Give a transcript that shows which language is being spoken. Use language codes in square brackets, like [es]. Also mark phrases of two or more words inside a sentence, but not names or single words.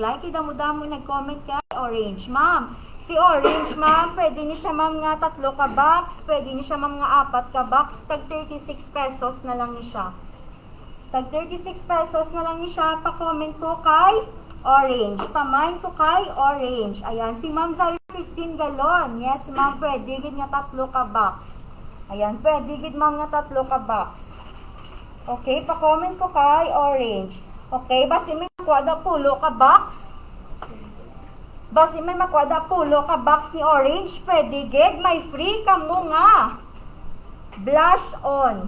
[hil] Idamo-damo nag-comment kay orange. Ma'am, si orange, ma'am, pwede ni siya, ma'am, nga 3 ka box, pwede ni siya, ma'am, nga 4 ka box, tag 36 pesos na lang ni siya. Tag 36 pesos na lang ni siya. Pa-comment ko kay orange. Pamain ko kay orange. Ayan, si Ma'am Zara Christine Galon. Yes, ma'am, pwede gid nga 3 ka box. Ayan, pwede gid, ma'am, nga 3 ka box. Okay, pa-comment ko kay orange. Okay, basi may makuha da 10 ka box. Basi may makuha da 10 ka box ni orange, pwede gid, may free ka mo nga [en] blush on.